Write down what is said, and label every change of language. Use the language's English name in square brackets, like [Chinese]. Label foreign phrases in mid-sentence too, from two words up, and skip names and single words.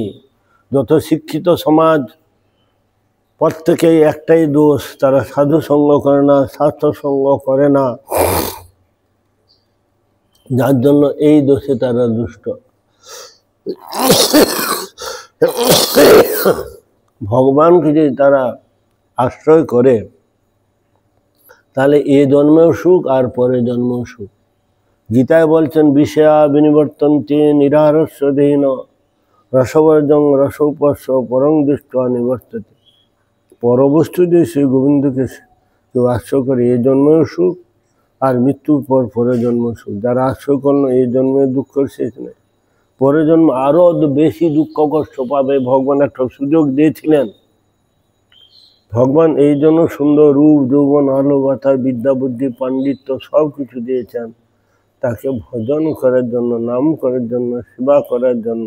[Bangla] যত শিক্ষিত সমাজ, প্রত্যেকেই একটাই দোষ, তারা সাধু সঙ্গ করে না, স্বাস্থ্য সঙ্গ করে না, যার জন্য এই দোষে তারা দুষ্ট। ভগবানকে যদি তারা আশ্রয় করে, তাহলে এ জন্মেও সুখ আর পরে জন্মেও সুখ। গীতায় বলছেন, [Sanskrit] বিষয়া বিনিবর্তন্তে নিরারস্য দেহিন, রসবর্জং রসোপস্য পরং দৃষ্টা নিবর্ততে। [Bangla] পরবস্তু দিয়ে শ্রী গোবিন্দকে কেউ আশ্রয় করে, এ জন্মেও সুখ আর মৃত্যুর পর পরে জন্ম সুখ। যারা আশ্রয় করলো, এই জন্মে দুঃখের শেষ নেই, পরে জন্ম আরো বেশি দুঃখ কষ্ট পাবে। ভগবান একটা সুযোগ দিয়েছিলেন, ভগবান এই জন্য সুন্দর রূপ যৌবন আলো বাতা বিদ্যা বুদ্ধি পাণ্ডিত্য সব কিছু দিয়েছেন, তাকে ভজন করার জন্য, নাম করার জন্য, সেবা করার জন্য।